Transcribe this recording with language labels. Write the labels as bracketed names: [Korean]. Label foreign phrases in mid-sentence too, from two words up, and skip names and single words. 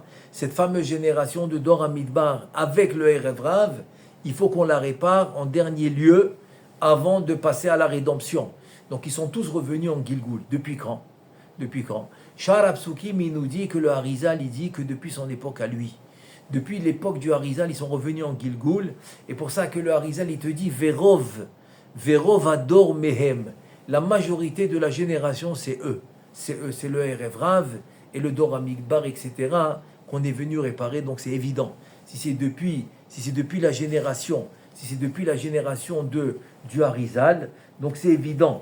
[French] Cette fameuse génération de [Hebrew] Dor HaMidbar [French] avec le [Hebrew] Erev Rav, [French] il faut qu'on la répare en dernier lieu avant de passer à la rédemption. Donc ils sont tous revenus en Gilgoul. Depuis quand? Shar Apsukim, il nous dit que le Harizal, il dit que depuis son époque à lui. Depuis l'époque du Harizal, ils sont revenus en Gilgoul. Et pour ça que le Harizal, il te dit [Hebrew] Verov ador mehem. [French] La majorité de la génération, c'est eux. C'est le [Hebrew] Erev Rav [French] et le [Hebrew] Dor HaMidbar, [French] etc., qu'on est venu réparer. Donc c'est évident. Si c'est depuis la génération du Harizal, donc c'est évident.